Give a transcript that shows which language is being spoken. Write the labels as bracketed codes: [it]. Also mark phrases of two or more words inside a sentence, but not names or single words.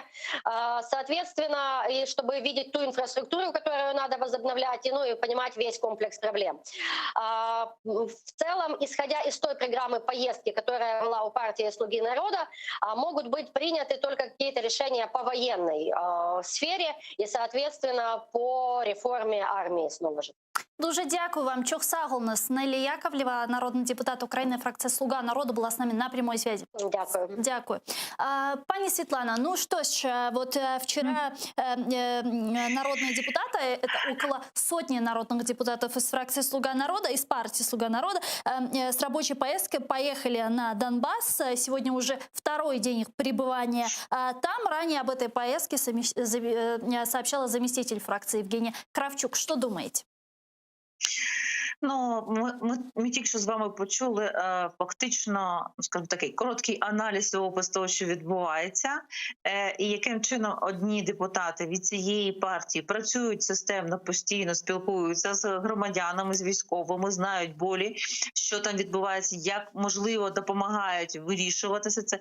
[ru] Соответственно, и чтобы видеть ту инфраструктуру, которую надо возобновлять, и понимать весь комплекс проблем. В целом, исходя из той программы поездки, которая была у партии «Слуги народа», могут быть приняты только какие-то решения по военной сфере и, соответственно, по реформе армии снова же. [uk] Дуже дякую вам. [ru] Чохсаголнес Нелли Яковлева, народный депутат Украины, фракция «Слуга народа», была с нами на прямой связи. [uk] Дякую. Дякую. [ru] Пани Светлана, ну что ж, вот вчера народные депутаты, это около сотни народных депутатов из фракции «Слуга народа», из партии «Слуга народа», с рабочей поездкой поехали на Донбасс. Сегодня уже второй день их пребывания там. Ранее об этой поездке сообщала заместитель фракции Евгения Кравчук. Что думаете? [uk] Ну, ми тільки що з вами почули фактично, скажімо, такий короткий аналіз і опис того, що відбувається, і яким чином одні депутати від цієї партії працюють системно, постійно спілкуються з громадянами, з військовими, знають болі, що там відбувається, як, можливо, допомагають вирішуватися це.